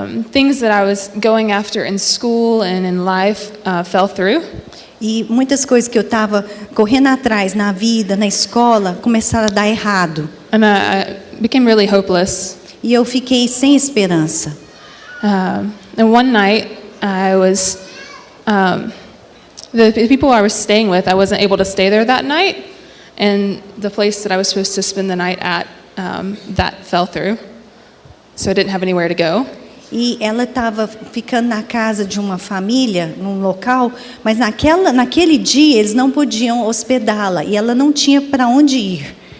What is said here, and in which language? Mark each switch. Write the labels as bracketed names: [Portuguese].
[English] Things that I was going after in school and in life fell through. [Portuguese] E muitas coisas que eu estava correndo atrás na vida, na escola, começaram a dar errado. [English] And I became really hopeless. [Portuguese] E eu fiquei sem esperança. [English] And one night, I was, the people I was staying with, I wasn't able to stay there that night. And the place that I was supposed to spend the night at, that fell through. So I didn't have anywhere to go. [Portuguese] E ela estava ficando na casa de uma família, num local, mas naquele dia eles não podiam hospedá-la e ela não tinha para onde ir.